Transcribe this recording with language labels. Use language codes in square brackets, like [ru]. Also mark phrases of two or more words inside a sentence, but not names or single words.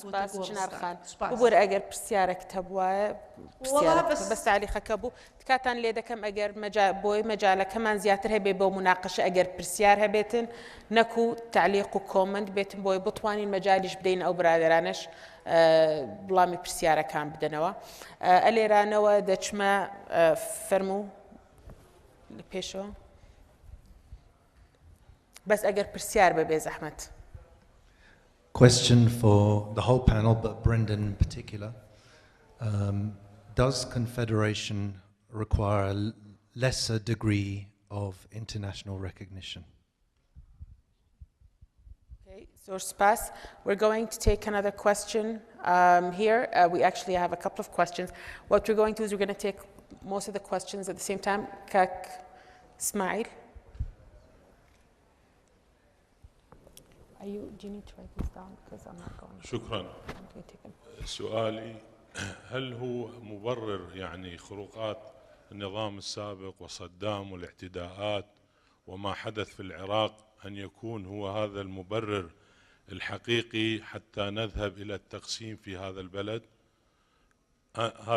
[ckb] ببوور ئەگەر پرسیارێکت هەبوایە بەس تاریخەکە بوو تکاتان لێ دەکەم ئەگەر بۆی مەجالەکەمان زیاتر هەبێ بۆ مناقەشە ئەگەر پرسیار هەبێتن نەکو تعلیق و کۆمنت بێتن بۆی بتوانین مەجالیش بدەین ئەو برادرانش بڵامی پرسیارەکان بدەنەوە. ئەلێرانەوە دەچمە فەرموو لە پێشەوە بس أجر برسيار ببي زحمة. [en] Question for the whole panel, but Brendan in particular. Does Confederation require a lesser degree of international recognition? Okay, so Spas, we're going to take another question here. We actually have a couple of questions. What we're going to do is we're going to take most of the questions at the same time. Kak Ismail. Do you need to write this down because I'm not going. [ar] شكرا. سؤالي هل هو مبرر يعني خروقات النظام السابق وصدام والاعتداءات وما حدث في العراق أن يكون هو هذا المبرر الحقيقي حتى نذهب إلى التقسيم في هذا البلد؟